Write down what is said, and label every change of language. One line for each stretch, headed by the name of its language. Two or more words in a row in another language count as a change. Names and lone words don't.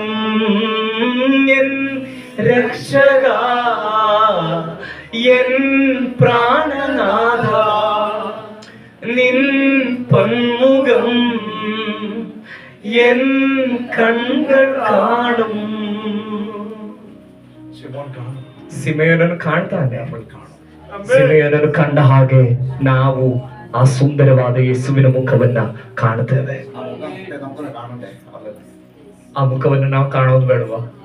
Malayalam: എൻ രക്ഷക, എൻ പ്രാണനാഥ, നിൻ പൊന്മുഖം എൻ കൺകൾ കാണും.
Kannada: ಸಿಮೆಯೋನನ್ನು ಕಾಣ್ತಾನೆ. ಸಿಮೆಯೋನನ್ನು ಕಂಡ ಹಾಗೆ ನಾವು ಆ ಸುಂದರವಾದ ಯೇಸುವಿನ ಮುಖವನ್ನ ಕಾಣುತ್ತೇವೆ. ಆ ಮುಖವನ್ನು ನಾವು ಕಾಣೋದು ಬೇಡವಾ?